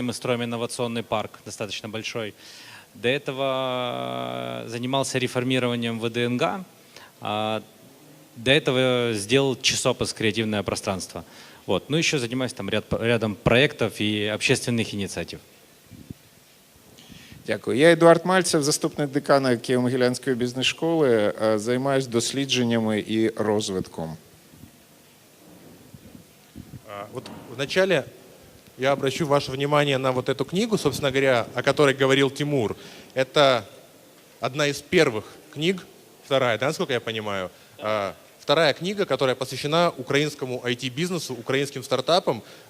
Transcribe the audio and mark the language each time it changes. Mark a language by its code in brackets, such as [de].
[ru] Мы строим инновационный парк, достаточно большой. До этого занимался реформированием ВДНГ. До этого сделал часопас «Креативное пространство». Вот. Ну, еще занимаюсь там рядом проектов и общественных инициатив. [uk] Дякую. Я Едуард Мальцев, заступник декана Києво-Могилянської бізнес-школи. Займаюсь дослідженнями і розвитком. [ru] Вот вначале я обращу ваше внимание на вот эту книгу, собственно говоря, о которой говорил Тимур. Это одна из первых книг, вторая, да, насколько я понимаю, вторая книга, которая посвящена украинскому IT-бизнесу, украинским стартапам.